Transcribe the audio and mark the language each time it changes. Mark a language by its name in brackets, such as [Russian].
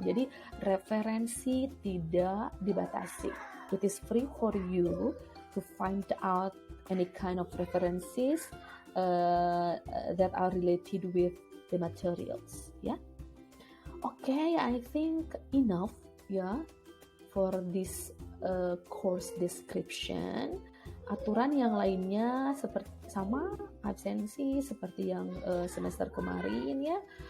[Indonesian] Jadi referensi tidak dibatasi. [English] It is free for you to find out any kind of references that are related with the materials. Ya. Okay, I think enough ya for this course description. [Indonesian] Aturan yang lainnya seperti sama absensi seperti yang semester kemarin ya.